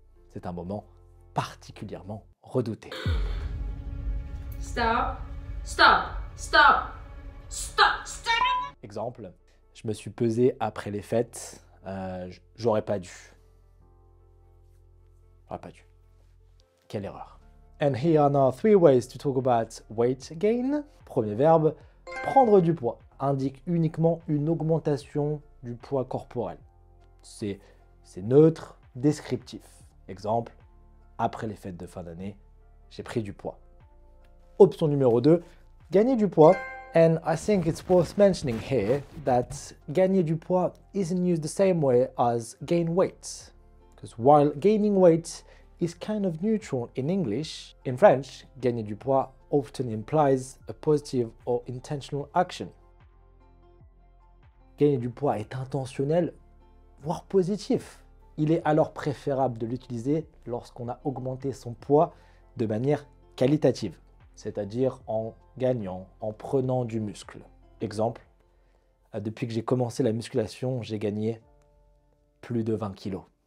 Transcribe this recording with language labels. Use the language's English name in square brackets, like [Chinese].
[French] C'est un moment particulièrement redouté. [English] Stop, stop, stop, stop, stop. [French] Exemple, je me suis pesé après les fêtes, j'aurais pas dû. J'aurais pas dû. Quelle erreur. [English] And here are now 3 ways to talk about weight gain. [French] Premier verbe, prendre du poids, indique uniquement une augmentation du poids corporel. C'est neutre, descriptif. Exemple, après les fêtes de fin d'année, j'ai pris du poids. Option numéro 2, gagner du poids. [English] And I think it's worth mentioning here that [French] gagner du poids [English] isn't used the same way as gain weight. Because while gaining weight is kind of neutral in English, in French, [French] gagner du poids [English] often implies a positive or intentional action. [French] Gagner du poids est intentionnel, voire positif. Il est alors préférable de l'utiliser lorsqu'on a augmenté son poids de manière qualitative, c'est-à-dire en gagnant, en prenant du muscle. Exemple, depuis que j'ai commencé la musculation, j'ai gagné plus de 20 kilos.